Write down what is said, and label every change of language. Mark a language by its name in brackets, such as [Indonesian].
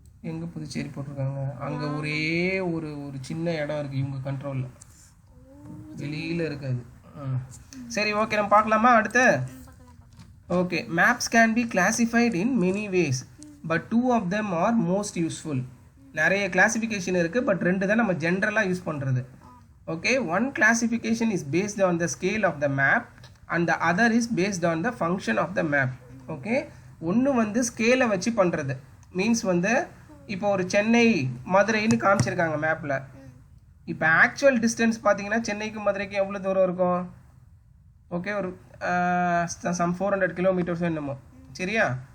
[Tamil] எங்கே புதுச்சேரி போட்டிருக்காங்க? அங்கே ஒரே ஒரு சின்ன இடம் இருக்குது இவங்க கண்ட்ரோலில், வெளியில் இருக்காது. சரி, ஓகே, நம்ம பார்க்கலாமா அடுத்து? Okay, [English] Maps can be classified in many ways, but 2 of them are most useful. [Tamil] நிறைய கிளாசிஃபிகேஷன் இருக்குது, பட் 2 தான் நம்ம ஜென்ரலாக யூஸ் பண்ணுறது. [English] Okay, one classification is based on the scale of the map and the other is based on the function of the map. [Tamil] Okay, ஒன்று வந்து ஸ்கேலை வச்சு பண்ணுறது மீன்ஸ் வந்து இப்போ ஒரு சென்னை மதுரைன்னு காமிச்சிருக்காங்க மேப்பில். இப்போ ஆக்சுவல் டிஸ்டன்ஸ் பார்த்தீங்கன்னா சென்னைக்கும் மதுரைக்கும் எவ்வளோ தூரம் இருக்கும்? ஓகே, ஒரு சம் 400 கிலோமீட்டர்ஸ் என்னமோ, சரியா?